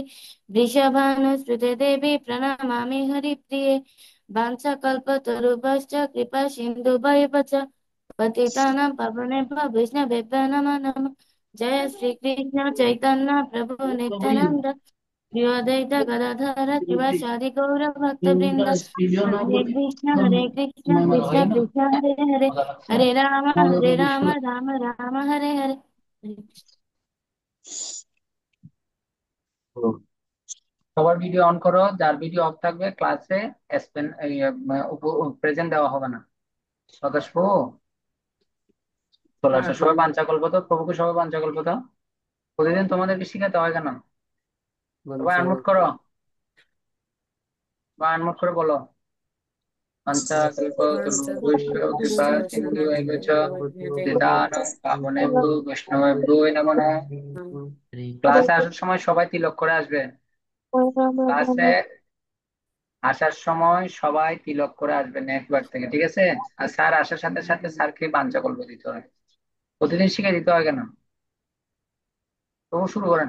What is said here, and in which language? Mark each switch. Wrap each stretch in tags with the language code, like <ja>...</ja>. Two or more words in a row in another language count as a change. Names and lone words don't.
<sa>वृषभानुसुते देवी प्रणमामि हरिप्रिये वाञ्छाकल्पतरुभ्यश्च कृपा सिन्धुभ्येव च पतितानां पावनेभ्यो वैष्णवेभ्यो नमो नमः जय श्री कृष्ण चैतन्य प्रभु नित्यानंद श्री अद्वैत गदाधर श्रीवासादि गौर भक्तवृंद हरे कृष्ण कृष्ण कृष्ण हरे हरे हरे राम राम राम हरे हरे</sa> <bn>সবার ভিডিও অন করো, যার ভিডিও অফ থাকবে ক্লাসে প্রেজেন্ট দেওয়া হবে না। সদস্য চলে আসো, সবাই পাঞ্চাকল্প তো প্রভুকে, সবাই পাঞ্চাকল্প তো প্রতিদিন তোমাদেরকে শিখাতে হয় কেন? সবাই আনমিউট করো বা আনমিউট করে বলো,</bn> <sa>পঞ্চাকল্পতরুভ্যশ্চ কৃপা সিন্ধু এব চ পতিতানাং পাবনেভ্যো বৈষ্ণবেভ্যো নমো নমঃ।</sa> <bn>ক্লাসে আসার সময় সবাই তিলক করে আসবে। ক্লাসে আসার সময় সবাই তিলক করে আসবে নেক্সট বার থেকে, ঠিক আছে? আর স্যার আসার সাথে সাথে স্যারকে পাঞ্চাকল্প দিতে হয়। প্রতিদিন শিখে দিতে হয় কেন? তো শুরু করেন।</bn>